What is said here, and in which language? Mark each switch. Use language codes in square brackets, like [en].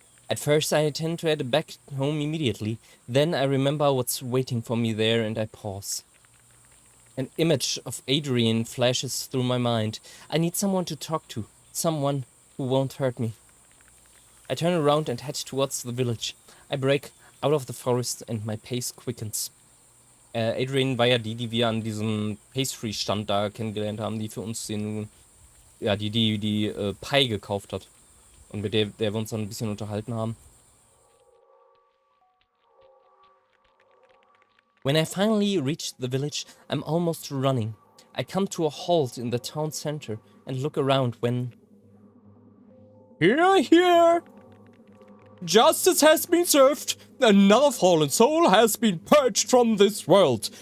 [en] At first I intend to head back home immediately, then I remember what's waiting for me there and I pause. An image of Adrian flashes through my mind. I need someone to talk to, someone who won't hurt me. I turn around and head towards the village. I break out of the forest and my pace quickens. [de] Adrian war ja die wir an diesem Pastry-Stand da kennengelernt haben, die für uns die Pie gekauft hat. Und mit der wir uns dann ein bisschen unterhalten haben. [en] When I finally reach the village, I'm almost running. I come to a halt in the town center and look around when... Here! Justice has been served. Another fallen soul has been purged from this world.